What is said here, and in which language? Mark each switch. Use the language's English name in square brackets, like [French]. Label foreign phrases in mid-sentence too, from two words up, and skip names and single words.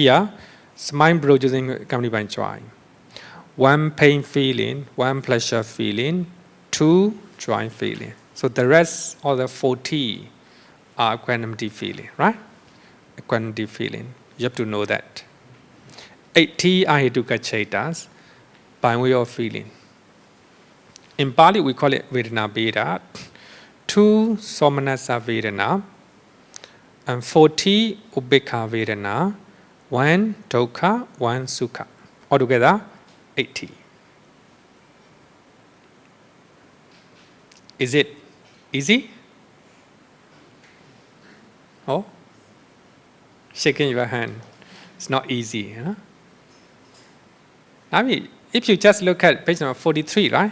[English] Here, Mind producing accompanied by joy. 1 pain feeling, 1 pleasure feeling, 2 joy feeling. So the rest of the 40 are equanimity feeling, right? Equanimity feeling. You have to know that. 80 are [Pali] Hituka Chetas, [English] by way of feeling. In Pali, we call it [Pali] Vedana Bheda, 2 Somanasa Vedana, and 40 Ubekha Vedana, 1 Dukkha, 1 Sukha. [English] Altogether, 80. Is it easy? Oh? Shaking your hand. It's not easy. Huh? I mean, if you just look at page number 43, right?